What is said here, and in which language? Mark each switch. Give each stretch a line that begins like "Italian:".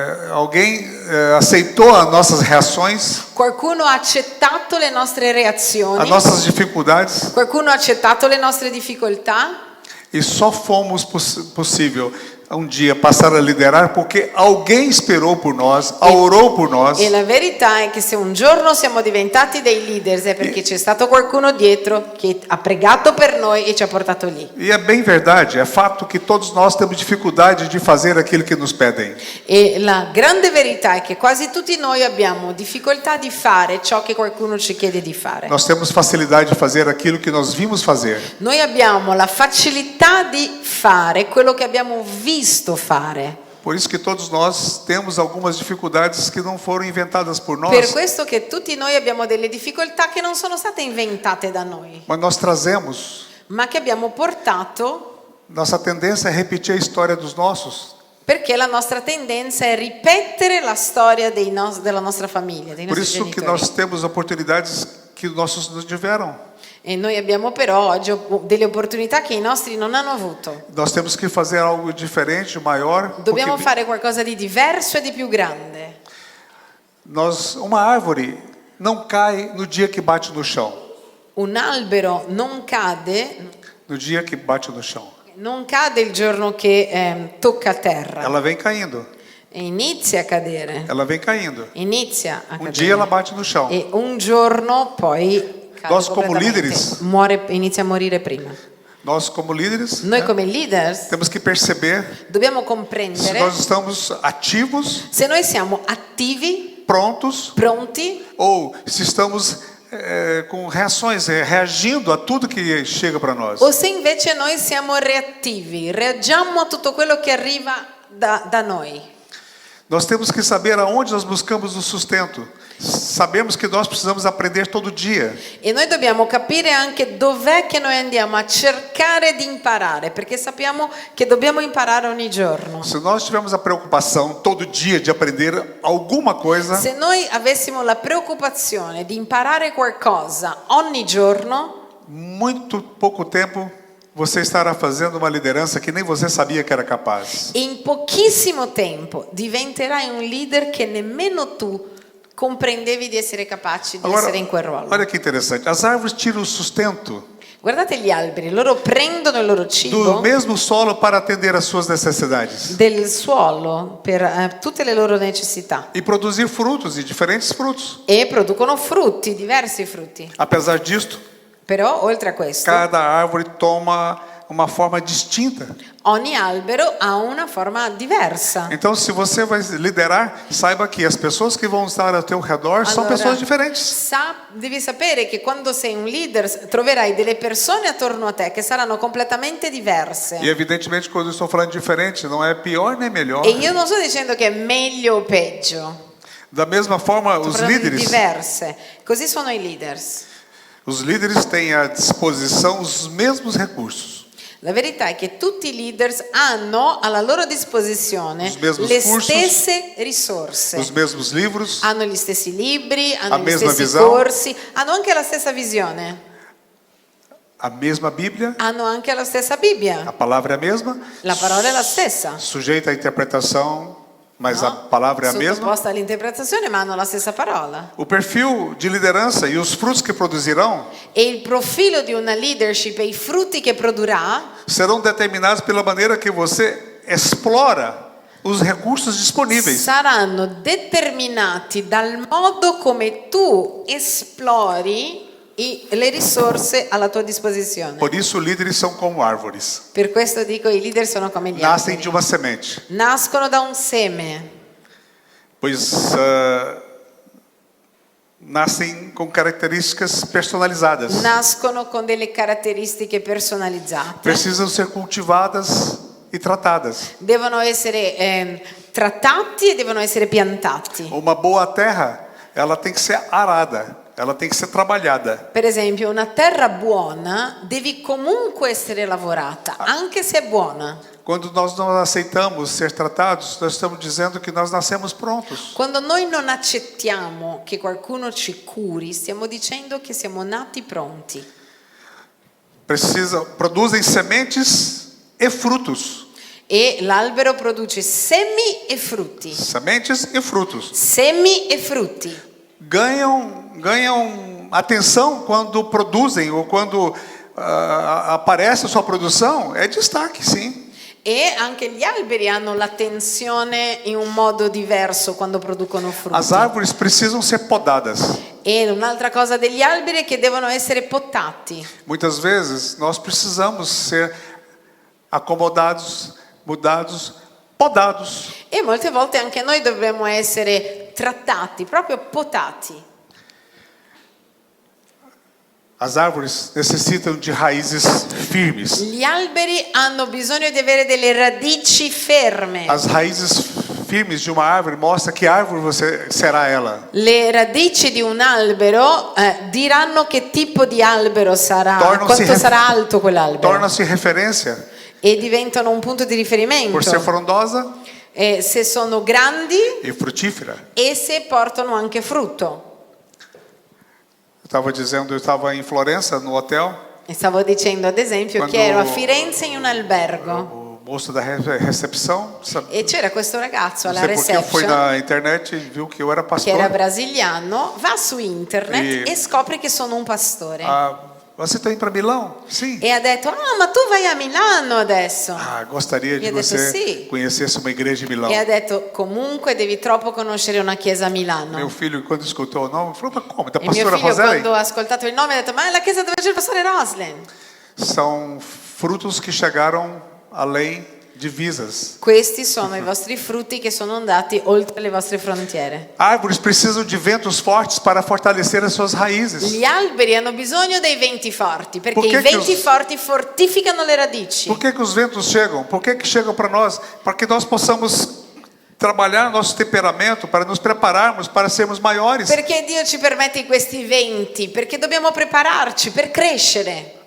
Portuguese: alguém aceitou as nossas reações,
Italian: qualcuno ha accettato le nostre
Portuguese: as
Italian: reazioni,
Portuguese: nossas dificuldades,
Italian: qualcuno ha accettato le nostre difficoltà.
Portuguese: e só fomos possível um dia passar a liderar porque alguém esperou por nós, orou por nós.
Italian: E la verità è che se un giorno siamo diventati dei leaders è perché c'è stato qualcuno dietro che ha pregato per noi e ci ha portato lì.
Portuguese: E é bem verdade, é fato que todos nós temos dificuldade de fazer aquilo que nos pedem.
Italian: E la grande verità è che quasi tutti noi abbiamo difficoltà di fare ciò che qualcuno ci chiede di fare.
Portuguese: Nós temos facilidade de fazer aquilo que nós vimos fazer.
Italian: Noi abbiamo la facilità di fare quello che abbiamo visto fare.
Portuguese: Por isso que todos nós temos algumas dificuldades que não foram inventadas por nós,
Italian: Per questo che tutti noi abbiamo delle difficoltà che non sono state inventate da noi,
Portuguese: mas nós trazemos.
Italian: ma che abbiamo portato
Portuguese: Nossa tendência é repetir a história dos nossos.
Italian: perché la nostra tendenza è ripetere la storia della nostra famiglia, dei
Portuguese: Por
Italian: nostri
Portuguese: isso que
Italian: genitori.
Portuguese: nós temos oportunidades que os nossos não tiveram.
Italian: E noi abbiamo però oggi delle opportunità che i nostri non hanno avuto.
Portuguese: Nós temos que fazer algo diferente, maior.
Italian: Dobbiamo
Portuguese: Porque
Italian: fare qualcosa di diverso e di più grande.
Portuguese: uma árvore não cai no dia que bate no chão.
Italian: Un albero non cade
Portuguese: No dia que bate no chão.
Italian: il giorno che tocca a terra.
Portuguese: Ela vem caindo.
Italian: E inizia a cadere.
Portuguese: Ela vem caindo.
Italian: Inizia a cadere.
Portuguese: Dia ela bate no chão.
Italian: E un giorno poi cade
Portuguese: Nós como
Italian: completamente.
Portuguese: líderes-
Italian: Inizia a morire prima.
Portuguese: Nós como líderes,
Italian: Noi
Portuguese: né,
Italian: come leaders
Portuguese: temos que perceber
Italian: dobbiamo
Portuguese: se
Italian: comprendere
Portuguese: nós estamos ativos,
Italian: se noi siamo attivi,
Portuguese: prontos,
Italian: pronti,
Portuguese: ou se estamos com reações, reagindo a tudo que chega para nós.
Italian: o se invece noi siamo reattivi, reagiamo a tutto quello che arriva da noi.
Portuguese: Nós temos que saber aonde nós buscamos o sustento. Sabemos que nós precisamos aprender todo dia.
Italian: E noi dobbiamo capire anche dov'è che noi andiamo a cercare di imparare, perché sappiamo che dobbiamo imparare ogni giorno.
Portuguese: Se nós tivermos a preocupação todo dia de aprender alguma coisa,
Italian: Se noi avessimo la preoccupazione di imparare qualcosa ogni giorno,
Portuguese: muito pouco tempo você estará fazendo uma lideranza que nem você sabia que era capaz.
Italian: in pochissimo tempo diventerai un leader che nemmeno tu comprendevi di essere capace di
Portuguese: Agora,
Italian: essere in quel ruolo.
Portuguese: olha que interessante. As árvores tiram o sustento
Italian: Guardate gli alberi, loro prendono il loro
Portuguese: do
Italian: cibo
Portuguese: mesmo solo para atender às suas necessidades
Italian: del suolo per tutte le loro necessità
Portuguese: e produzir frutos e diferentes frutos.
Italian: e producono frutti, diversi frutti.
Portuguese: Apesar disto,
Italian: Però oltre a questo,
Portuguese: cada árvore toma uma forma distinta.
Italian: ogni albero ha una forma diversa.
Portuguese: Então, se você vai liderar, saiba que as pessoas que vão estar ao teu redor são
Italian: Allora,
Portuguese: pessoas diferentes.
Italian: Devi sapere che quando sei un leader troverai delle persone attorno a te che saranno completamente diverse.
Portuguese: E evidentemente, quando eu estou falando diferente, não é pior nem melhor.
Italian: E io non sto dicendo che è meglio o peggio,
Portuguese: Da mesma forma,
Italian: sto
Portuguese: os
Italian: parlando di
Portuguese: líderes,
Italian: diverse. Così sono i leaders.
Portuguese: os líderes têm à disposição os mesmos recursos.
Italian: La verità è che tutti i leaders hanno alla loro disposizione
Portuguese: Os mesmos
Italian: le
Portuguese: cursos,
Italian: stesse risorse.
Portuguese: Os mesmos livros,
Italian: Hanno gli stessi libri, hanno
Portuguese: a
Italian: gli
Portuguese: mesma
Italian: stessi
Portuguese: visão.
Italian: corsi, hanno anche la stessa visione,
Portuguese: a mesma Bíblia,
Italian: hanno anche la stessa Bibbia.
Portuguese: a palavra é a mesma,
Italian: La parola è la stessa,
Portuguese: sujeita à interpretação mas a palavra é a mesma.
Italian: Sottoposta all'interpretazione, ma hanno la stessa parola.
Portuguese: O perfil de liderança e os frutos que produzirão
Italian: E il profilo di una leadership e i frutti che produrrà
Portuguese: serão determinados pela maneira que você explora os recursos disponíveis.
Italian: saranno determinati dal modo come tu esplori le risorse alla tua disposizione.
Portuguese: Por isso, líderes são como árvores.
Italian: Per questo dico i leader sono come gli
Portuguese: Nascem
Italian: alberi.
Portuguese: de uma semente.
Italian: Nascono da un seme,
Portuguese: Pois nascem com características personalizadas.
Italian: nascono con delle caratteristiche personalizzate.
Portuguese: Precisam ser cultivadas e tratadas.
Italian: Devono essere trattati e devono essere piantati.
Portuguese: Uma boa terra, ela tem que ser arada, ela tem que ser trabalhada.
Italian: Per esempio, una terra buona devi comunque essere lavorata, anche se è buona.
Portuguese: Quando nós não aceitamos ser tratados, nós estamos dizendo que nós nascemos prontos.
Italian: Quando noi non accettiamo che qualcuno ci curi, stiamo dicendo che siamo nati pronti.
Portuguese: Produzem sementes e frutos.
Italian: E l'albero produce semi e frutti.
Portuguese: Sementes e frutos.
Italian: Semi e frutti.
Portuguese: Ganham atenção quando produzem ou quando aparece a sua produção. É destaque, sim.
Italian: E anche gli alberi hanno l'attenzione in un modo diverso quando producono frutti.
Portuguese: As árvores precisam ser podadas.
Italian: E un'altra cosa degli alberi è che devono essere potati.
Portuguese: Muitas vezes nós precisamos ser acomodados, mudados, podados.
Italian: E molte volte anche noi dovremmo essere trattati, proprio potati.
Portuguese: As árvores necessitam de raízes firmes.
Italian: Gli alberi hanno bisogno di avere delle radici ferme.
Portuguese: As raízes firmes de uma árvore mostra que árvore você será ela.
Italian: Le radici di un albero diranno che tipo di albero sarà,
Portuguese: Tornam-se
Italian: quanto sarà alto quell'albero.
Portuguese: Torna-se referência
Italian: E diventano un punto di riferimento.
Portuguese: por ser frondosa
Italian: Se sono grandi
Portuguese: e frutífera.
Italian: e se portano anche frutto.
Portuguese: Eu estava em Florença, no hotel.
Italian: E stavo dicendo ad esempio
Portuguese: Quando-
Italian: che ero a Firenze in un albergo
Portuguese: O moço da recepção,
Italian: e c'era questo ragazzo
Portuguese: não
Italian: alla
Portuguese: sei porque foi
Italian: reception
Portuguese: na internet e viu que eu era
Italian: che
Portuguese: pastor.
Italian: era brasiliano, va su internet
Portuguese: E-
Italian: e scopre che sono un pastore.
Portuguese: Você está indo para Milão? Sim.
Italian: E ha detto, ma tu vai a Milano adesso.
Portuguese: Gostaria de
Italian: Io ho detto
Portuguese: você
Italian: sì.
Portuguese: conhecesse uma igreja em Milão.
Italian: E ha detto, comunque devi troppo conoscere una chiesa a Milano.
Portuguese: Meu filho, quando escutou o nome, falou: mas como? Da
Italian: E mio
Portuguese: pastora
Italian: figlio
Portuguese: Roseli?
Italian: quando ha ascoltato il nome ha detto, ma è la chiesa dove c'è il pastore Roslin.
Portuguese: São frutos que chegaram além divisas.
Italian: Questi sono i vostri frutti che sono andati oltre le vostre frontiere.
Portuguese: Árvores precisam de ventos fortes para fortalecer as suas raízes.
Italian: Gli alberi hanno bisogno dei venti forti, perché Perché i venti che- forti fortificano le radici.
Portuguese: Por que os ventos chegam? Por que chegam para nós? Para que nós possamos trabalhar nosso temperamento, para nos prepararmos para sermos maiores.
Italian: Perché Dio ci permette questi venti? Perché dobbiamo prepararci per crescere.